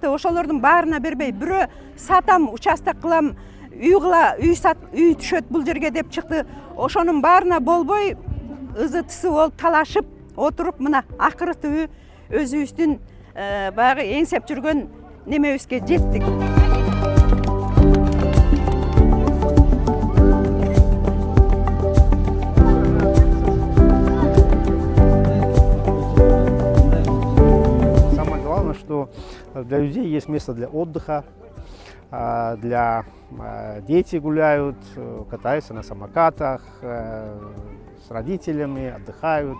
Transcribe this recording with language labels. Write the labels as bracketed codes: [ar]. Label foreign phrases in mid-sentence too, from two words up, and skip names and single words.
[ky] Ошолордун баарына бербей, бирөө сатам, участок кылам, үй түшөт бул жерге деп чыкты. Ошонун баарына болбой, ызы-тысы болуп талашып отуруп, мына акыры түбү өзүбүздүн баягы эңсеп жүргөн немебизге жеттик. [ru] Самое главное, что для людей есть место для отдыха, для дети гуляют, катаются на самокатах, с родителями, отдыхают.